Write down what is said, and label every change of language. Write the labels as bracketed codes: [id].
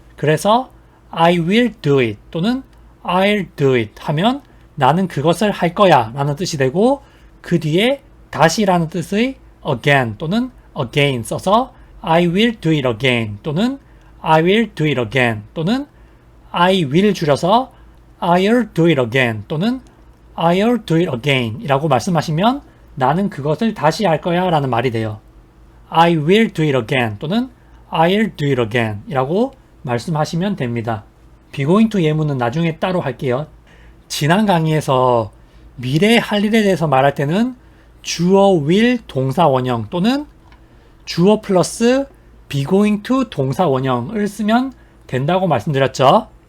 [en] 그래서 I will do it 또는 I'll do it [ko] 하면 나는 그것을 할 거야 라는 뜻이 되고 그 뒤에 다시라는 뜻의 [en] again 또는 again 써서 I will do it again 또는 I will do it again 또는 I will 줄여서 I'll do it again 또는 I'll do it again [ko] 이라고 말씀하시면 나는 그것을 다시 할 거야 라는 말이 돼요. [en] I will do it again 또는 I'll do it again [ko] 이라고 말씀하시면 됩니다. be going to 예문은 나중에 따로 할게요. 지난 강의에서 미래의 할 일에 대해서 말할 때는 주어 will 동사 원형 또는 주어 플러스 be going to 동사 원형을 쓰면 된다고 말씀드렸죠.